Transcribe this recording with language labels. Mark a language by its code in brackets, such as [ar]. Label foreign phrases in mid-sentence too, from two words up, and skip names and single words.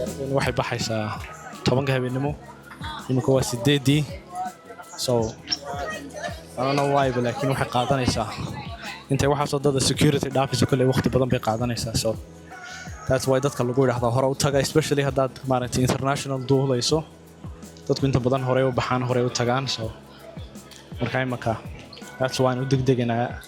[so] waxay baxaysaa 10 habeenimo imika waa 8 [en] so I don't know why but [so] laakiin waxay qaadanaysaa intay waxa soo dada security dhaafayso kale waqti badan bay qaadanaysaa [en] so that's why [so] dadka lagu yiraahdo hore u taga especially haddaad maaragtay international duulayso dadku inta badan hore u baxaan hore u tagaan so markaa imaka [en] that's why [so] aan u degdeganaa